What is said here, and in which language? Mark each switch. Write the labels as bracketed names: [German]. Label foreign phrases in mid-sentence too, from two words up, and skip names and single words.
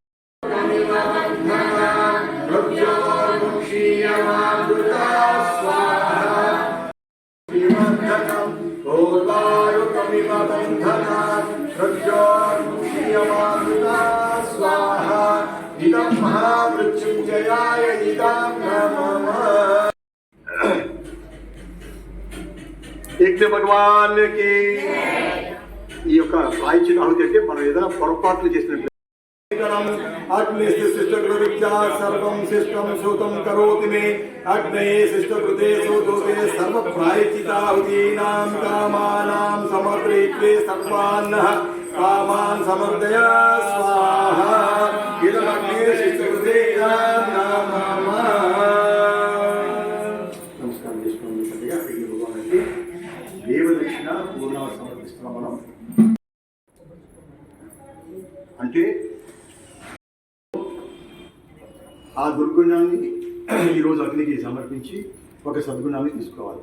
[Sanskrit] बन्धनान् भक्त्यामुक्षीयमारुता स्वाहा बन्धनम् ओर्वारुकमिव बन्धनान् भक्त्यामुक्षीयमारुता स्वाहा इदं महामृत्युञ्जयाय इदं नमः [Telugu] యజ్ఞ భగవాన్కి ఈ యొక్క వాయిచిన ఆహుతి అంటే మనం ఏదైనా పొరపాట్లు చేసినట్లు [Sanskrit] अग्निशिष्टकृत्या सर्वं शिष्टं श्रुतं करोति मे अग्नये शिष्टकृते सोदोते सर्वप्रायचिताहुतीनां कामानां समर्पयित्वे सर्वान्नः कामान् समर्पय स्वाहा इदमग्ने शिष्टकृते नमः [Telugu] नमस्कार చేసుకోండి సరిగా అగ్ని భగవానుడికి దేవదక్షిణ పూర్ణావ సమర్పిస్తున్నాం మనం అంటే ఆ దుర్గుణాన్ని ఈరోజు అగ్నికి సమర్పించి ఒక సద్గుణాన్ని తీసుకోవాలి.